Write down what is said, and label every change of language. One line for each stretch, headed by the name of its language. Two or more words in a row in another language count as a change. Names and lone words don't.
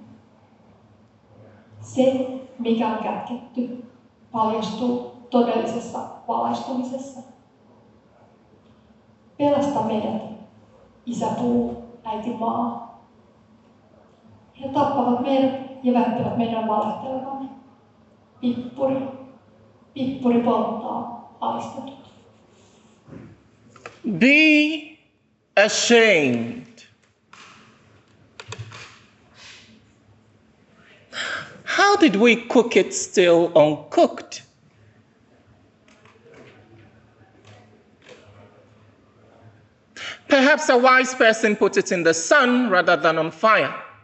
Finnish: Se, mikä on kätketty, paljastuu todellisessa valaistumisessa. Pelasta meidät, Isä puu, äiti maa. He tappavat meidät ja väittävät meidän valehtelevan. Pippuri polttaa alistetut.
English: Be ashamed. How did we cook it still uncooked? Perhaps a wise person put it in the sun rather than on fire.